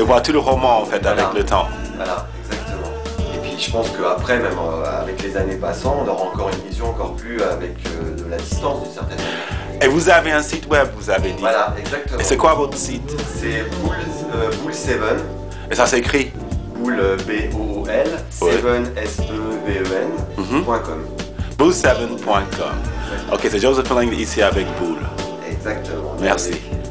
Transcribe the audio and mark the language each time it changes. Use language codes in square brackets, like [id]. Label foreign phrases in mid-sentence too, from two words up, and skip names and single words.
[fr] Et voir tout le roman en fait avec le temps. Voilà, exactement. Et puis je pense qu'après, même avec les années passant, on aura encore une vision encore plus avec de la distance d'une certaine manière. Et vous avez un site web, vous avez dit. Voilà, exactement. Et c'est quoi votre site? C'est Bool7. Et ça s'écrit Bool, B-O-O-L, 7 S-E-V-E-N.com. Bool7.com. Ok, c'est Joseph Lang ici avec Bool. Exactement. Merci.